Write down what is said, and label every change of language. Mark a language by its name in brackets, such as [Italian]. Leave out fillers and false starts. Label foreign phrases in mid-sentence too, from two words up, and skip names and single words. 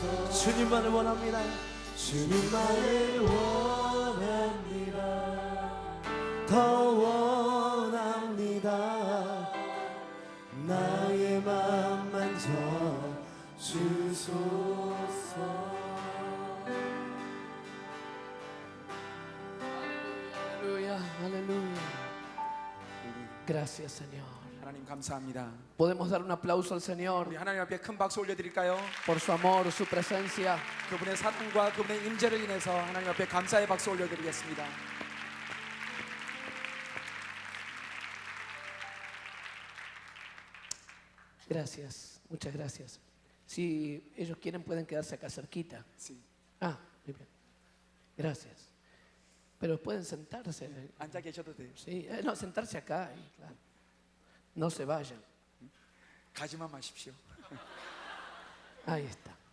[Korean] 주님만을 원합니다. 주님만을 원합니다. 더 원합니다. 나의 맘 만져 주소서. [Spanish] Aleluya, aleluya. Gracias, Señor. [Korean] 하나님 감사합니다. [Spanish] Podemos dar un aplauso al Señor [Korean] 우리 하나님 앞에 큰 박수 올려드릴까요? [Spanish] por su amor, su presencia. [Korean] 그분의 사랑과 그분의 임재를 인해서 하나님 앞에 감사의 박수 올려드리겠습니다. [Spanish] Gracias, muchas gracias. Si ellos quieren pueden quedarse acá cerquita. Sí. Ah, muy bien. Gracias. Pero pueden sentarse. [Korean] 앉아 계셔도 돼요. [Spanish] Sí, no, sentarse acá. Claro. No se vayan. [Korean] 가지만 마십시오. [Spanish] Ahí está.